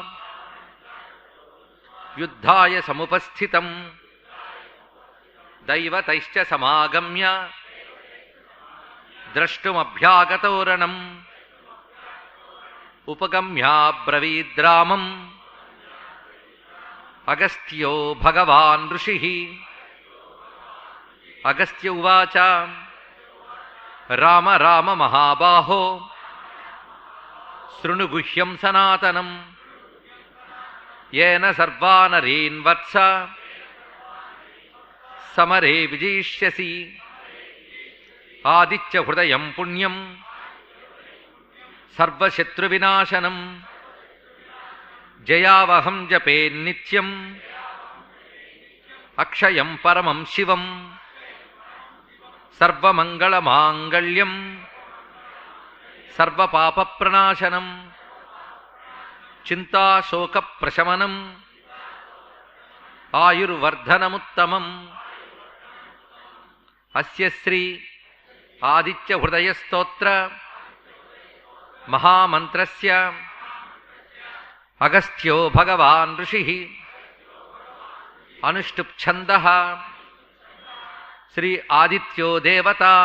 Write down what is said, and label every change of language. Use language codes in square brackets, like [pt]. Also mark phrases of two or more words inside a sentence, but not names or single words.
[sa] యుద్ధాయ సముపస్థితం దైవతైశ్చ సమాగమ్య ద్రష్టుమభ్యాగతోరణం ఉపగమ్యాబ్రవీద్రామం అగస్త్యో భగవాన్ ఋషిః. అగస్త్య ఉవాచ రామ రామ మహాబాహో శృణు గుహ్యం సనాతనం येन सर्वानरेन् वत्स समरे विजयिष्यसि. आदित्य हृदयं पुण्यं सर्वशत्रुविनाशनं जयावहं जपे नित्यं अक्षयं परमं शिवं सर्वमङ्गलमाङ्गल्यं सर्वपापप्रणाशनं చింతాశోకప్రశమనం ఆయుర్వర్ధనముత్తమం. అస్య శ్రీ ఆదిత్యహృదయస్తోత్ర మహామంత్రస్య అగస్త్యో భగవాన్ ఋషిః అనుష్టుప్ ఛందః శ్రీ ఆదిత్యో దేవత.